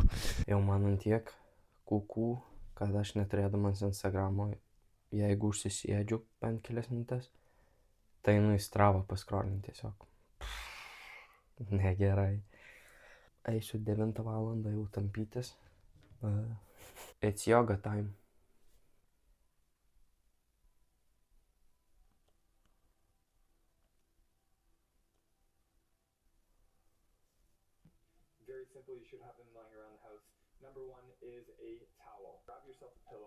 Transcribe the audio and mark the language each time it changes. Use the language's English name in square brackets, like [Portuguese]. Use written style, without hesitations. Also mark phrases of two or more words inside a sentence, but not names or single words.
[Lithuanian] Jau man ant tiek kūkų, kad aš neturėdamas Instagramo, jeigu užsisėdžiu bent kelias minutės, tai einu į Stravą paskrolinti tiesiog. Negerai. Eisiu 9 valandą jau tampytis. [English] It's yoga time. Very simple, you should have them lying around the house. Number one is a towel. Grab yourself a pillow.